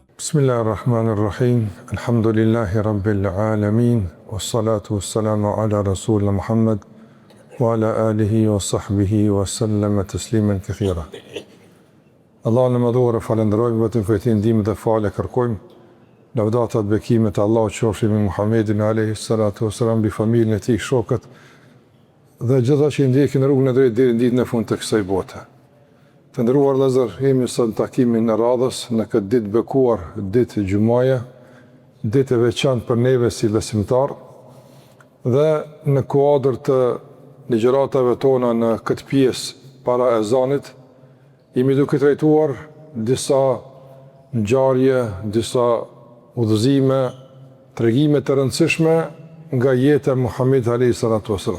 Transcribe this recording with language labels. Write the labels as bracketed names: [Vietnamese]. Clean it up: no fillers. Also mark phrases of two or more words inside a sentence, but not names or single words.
[Arabic] بسم الله الرحمن الرحيم. الحمد لله رب العالمين. والصلاة والسلام على رسولنا محمد وعلى آله وصحبه وسلم تسليما كثيرا. [Albanian] Allahun e madhuar falenderojmë, vetëm për të ndihmën dhe falë kërkojmë. Lavdata dhe bekimet e Allahut qofshin me Muhammedin [Arabic] عليه الصلاة والسلام, [Albanian] bi familjen e tij, shokët dhe gjitha që ndjekin rrugën e drejtë deri në ditën e fundit të kësaj bote. Të nderuar vëllezër, jemi sot në takimin e radhës në këtë ditë bekuar, ditë xumaje, ditë e veçantë për neve si besimtar, dhe në kuadër të ligjëratave tona në këtë pjesë para ezanit, jemi duke trajtuar disa ngjarje, disa udhëzime, tregime të rëndësishme nga jeta e Muhamedit [Arabic] عليه الصلاة والسلام.